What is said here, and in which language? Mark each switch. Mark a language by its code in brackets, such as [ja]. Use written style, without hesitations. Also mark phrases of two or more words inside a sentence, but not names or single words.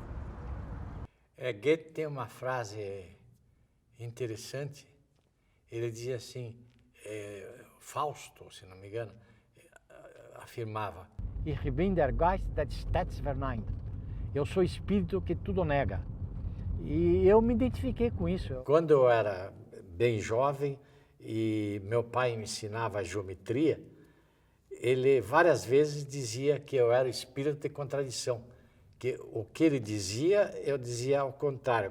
[pt] Goethe tem uma frase interessante, ele dizia assim, Fausto, se não me engano, afirmava, [de] Ich bin der Geist des stets verneint. [pt] Eu sou espírito que tudo nega. E eu me identifiquei com isso. Quando eu era bem jovem, e meu pai me ensinava geometria, ele várias vezes dizia que eu era espírito de contradição, que o que ele dizia, eu dizia ao contrário.